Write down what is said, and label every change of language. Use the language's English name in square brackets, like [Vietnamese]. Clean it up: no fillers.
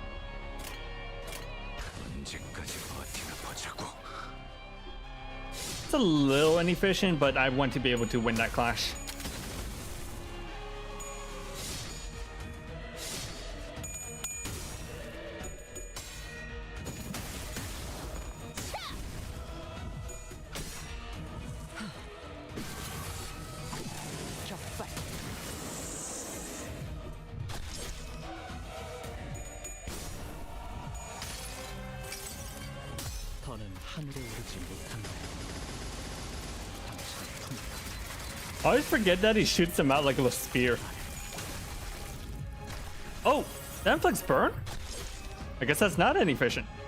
[Korean] 언제까지 버티나 보자고. [English] It's a little inefficient, but I want to be able to win that clash. [Korean] 격발. 더는 하늘에 오르지 못한다. [English] I always forget that he shoots them out like a spear. Oh, that inflicts burn? I guess that's not inefficient.